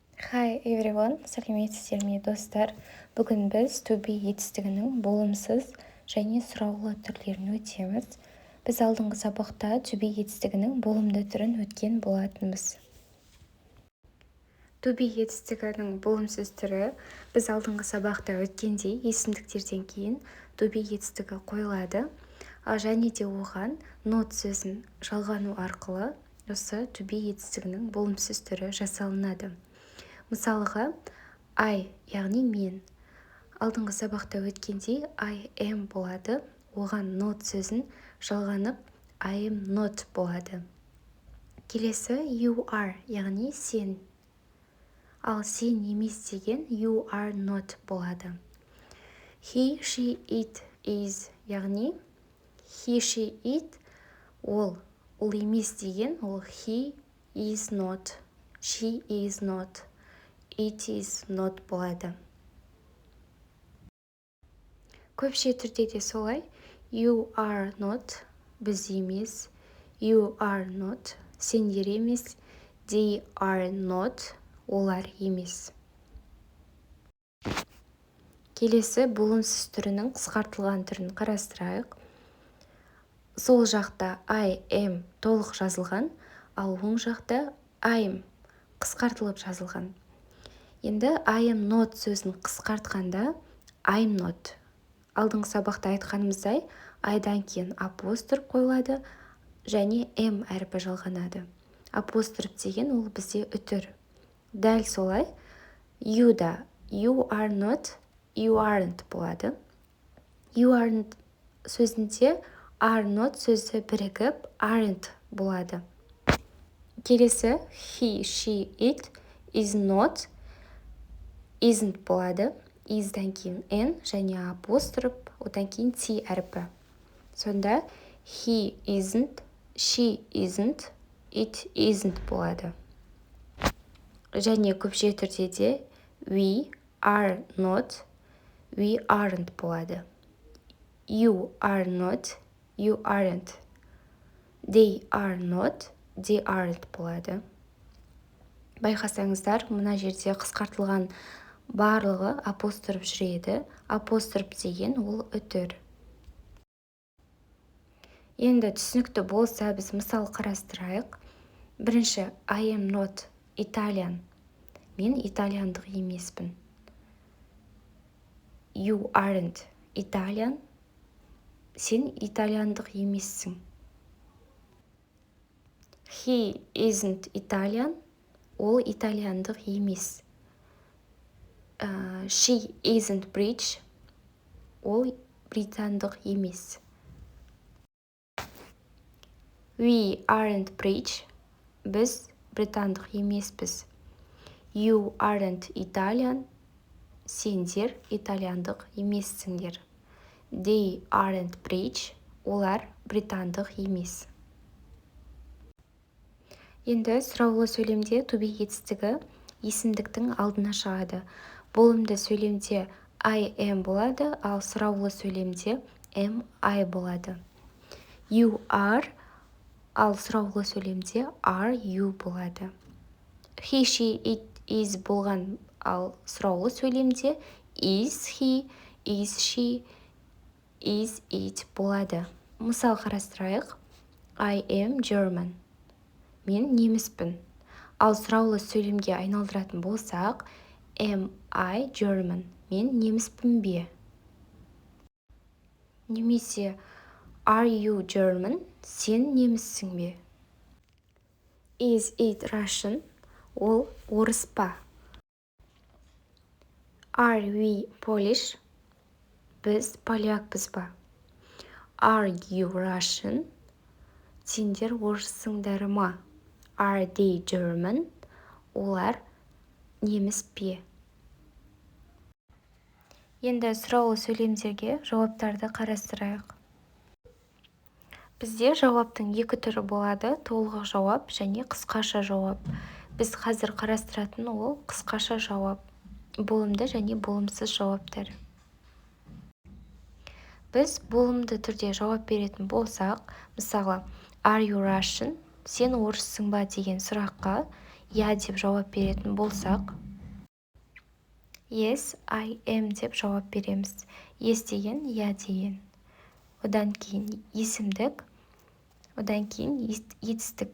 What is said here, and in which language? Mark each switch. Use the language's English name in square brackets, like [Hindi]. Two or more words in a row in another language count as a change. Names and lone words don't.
[English] Hi everyone, [Kazakh] сәлеметсіздер ме достар? Бүгін біз [English] to be [Kazakh] етістігінің болымсыз және сұраулы түрлерін өтеміз. Біз алдыңғы сабақта [English] to be [Kazakh] етістігінің болымды түрін өткен болатынбыз. [English] To be [Kazakh] етістігінің болымсыз түрі біз алдыңғы сабақта өткендей есімдіктерден кейін [English] to be [Kazakh] етістігі қойылады, және де оған not сөзін жалғану арқылы осы [English] to be [Kazakh] етістігінің болымсыз түрі жасалынады. Мысалға, I, яғни мен. Алдыңғы сабақта өткендей [English] I am [Kazakh] болады, оған not сөзін жалғанып [English] I am not [Kazakh] болады. [English] Келесі you are, [Kazakh] яғни сен. Ал сен емес деген [English] you are not [Kazakh] болады. [English] He, she, it, is, яғни he, she, it, [Kazakh] ол емес деген ол [English] he is not, she is not. It is not [Kazakh] болады. Көпше түрде де солай. [English] You are not, [Kazakh] біз емес. [English] You are not, [Kazakh] сендер емес. [English] They are not, [Kazakh] олар емес. Келесі болымсыз түрінің қысқартылған түрін қарастырайық. Сол жақта [English] I am [Kazakh] толық жазылған, ал оң жақта [English] I am [Kazakh] қысқартылып жазылған. [English] Енді I am not [Kazakh] сөзін қысқартқанда [English] I'm not. [Kazakh] Алдыңғы сабақта айтқанымыздай, I-дан кейін апостроф қойылады және M әрпі жалғанады. Апостроф деген ол бізде үтір. Дәл солай, [English] you-да you are not, you aren't болады. You aren't сөзінде are not [Kazakh] сөзі бірігіп [English] aren't болады. Келесі he, she, it, is not, isn't болады. [Kazakh] Is-дан кейін n және апостроф, одан кейін t әрпі. [English] Сонда he isn't, she isn't, it isn't болады. [Kazakh] Және көпше түрде де [English] we are not, we aren't [Kazakh] болады. [English] You are not, you aren't. They are not, they aren't болады. [Kazakh] Байқасаңыздар, мына жерде қысқартылған барлығы апостроф жүреді. Апостроф деген ол үтір. Енді түсінікті болса, біз мысал қарастырайық. Бірінші, [English] I am not Italian. [Kazakh] Мен итальяндық емеспін. [English] You aren't Italian. [Kazakh] Сен итальяндық емессің. [English] He isn't Italian. [Kazakh] Ол итальяндық емес. [English] She isn't British. [Kazakh] Ол британдық емес. [English] We aren't British. [Kazakh] Біз британдық емеспіз. [English] You aren't Italian. [Kazakh] Сендер итальяндық емессіңдер. [English] They aren't British. [Kazakh] Олар британдық емес. Енді сұраулы сөйлемде [English] to be [Kazakh] етістігі есімдіктің алдына шығады. Болымды сөйлемде [English] I am [Kazakh] болады, ал сұраулы сөйлемде [English] am I [Kazakh] болады. [English] You are, [Kazakh] ал сұраулы сөйлемде [English] are you [Kazakh] болады. [English] He, she, it, is [Kazakh] болған, ал сұраулы сөйлемде [English] is he, is she, is it болады. [Kazakh] Мысал қарастырайық. [English] I am German. [Kazakh] Мен неміспін. Ал сұраулы сөйлемге айналдыратын болсақ, [English] am I German? [Kazakh] Мен неміспін бе? Немесе [English] are you German? [Kazakh] Сен неміссің бе? [English] Is it Russian? [Kazakh] Ол орыс па? [English] Are we Polish? [Kazakh] Біз полякпыз ба? [English] Are you Russian? [Kazakh] Сендер орыссыңдар ма? [English] Are they German? [Kazakh] Олар неміс пе? Енді сұраулы сөйлемдерге жауаптарды қарастырайық. Бізде жауаптың екі түрі болады, толық жауап және қысқаша жауап. Біз қазір қарастыратын ол қысқаша жауап, болымды және болымсыз жауаптар. Біз болымды түрде жауап беретін болсақ, мысалы, [English] are you Russian? [Kazakh] Сен орыссың ба деген сұраққа я деп жауап беретін болсақ, [English] Yes, I am [Kazakh] деп жауап береміз. Yes деген я деген. Одан кейін есімдік, одан кейін етістік.